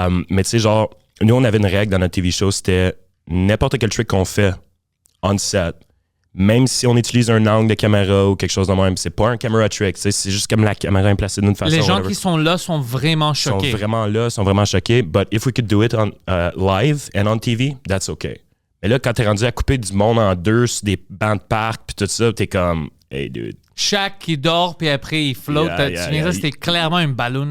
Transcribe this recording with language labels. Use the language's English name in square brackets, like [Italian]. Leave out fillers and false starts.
[French] Mais tu sais, genre, nous, on avait une règle dans notre TV show, c'était n'importe quel trick qu'on fait [English] on set, [French] même si on utilise un angle de caméra ou quelque chose de même, c'est pas un camera trick, c'est juste comme la caméra est placée d'une façon. Les gens [English] whatever. [French] qui sont là sont vraiment choqués. Ils sont vraiment là, sont vraiment choqués. [English] But if we could do it on live and on TV, that's okay. [French] Mais là, quand t'es rendu à couper du monde en deux sur des bancs de parc puis tout ça, t'es comme, hey dude. Shaq qui dort puis après il flotte. C'était clairement une ballon.